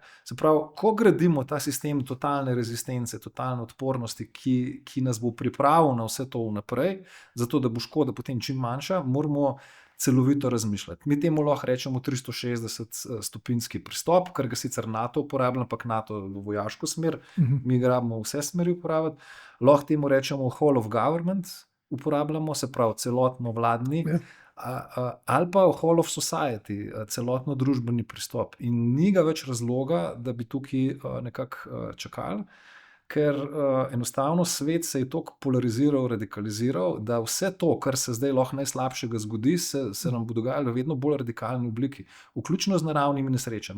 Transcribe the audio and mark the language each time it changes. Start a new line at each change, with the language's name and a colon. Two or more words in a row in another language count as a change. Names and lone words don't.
Slovenian: Se pravi, ko gradimo ta sistem totalne rezistence, totalne odpornosti, ki nas bo pripravil na vse to vnaprej, zato da bo škoda potem čim manjša, moramo celovito razmišljati. Mi temu lahko rečemo 360-stopinjski pristop, kar ga sicer NATO uporablja, ampak NATO v vojaško smer, mi ga rabimo vse smeri uporabljati. Lahko temu rečemo
English: whole of government,
Slovenian: uporabljamo, se pravi celotno vladni, ali pa
English: whole of society,
Slovenian: celotno družbeni pristop. In ni ga več razloga, da bi tukaj nekako čakali, ker enostavno svet se je toliko polariziral, radikaliziral, da vse to, kar se zdaj lahko najslabšega zgodi, se nam bo dogajalo v vedno bolj radikalni obliki, vključno z naravnimi nesrečami.